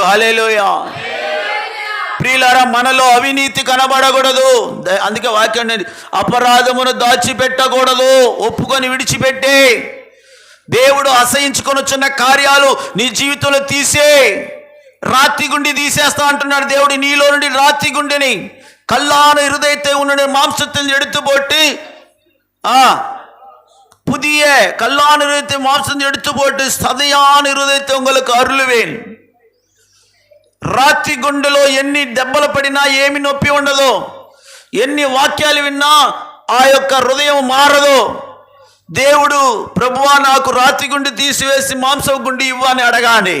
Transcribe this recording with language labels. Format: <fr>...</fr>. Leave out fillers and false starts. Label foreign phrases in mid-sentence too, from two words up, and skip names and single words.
<te>హల్లెలూయా. ప్రియులారా, మనలో అవినీతి కనబడకూడదు. అందుకే వాక్యం అపరాధమును దాచిపెట్టకూడదు, ఒప్పుకొని విడిచిపెట్టే. దేవుడు అసహించుకొని వచ్చిన కార్యాలు నీ జీవితంలో తీసే. రాతి గుండి తీసేస్తా అంటున్నాడు దేవుడు. నీలో నుండి రాతి గుండెని,</te> <ta>கல்லான இருதயத்தை உன்னுடைய மாம்சத்தில் எடுத்து போட்டு புதிய கல்லான இருதயத்தை மாம்சத்தில் எடுத்து போட்டு சதையான இருதயத்தை உங்களுக்கு అరులువేన్.</ta> <te>రాతి గుండెలో ఎన్ని దెబ్బలు పడినా ఏమి నొప్పి ఉండదు, ఎన్ని వాక్యాలు విన్నా ఆ యొక్క హృదయం మారదు. దేవుడు ప్రభువా నాకు రాతి గుండె తీసివేసి మాంసపు గుండె ఇవ్వని అడగాలి.</te>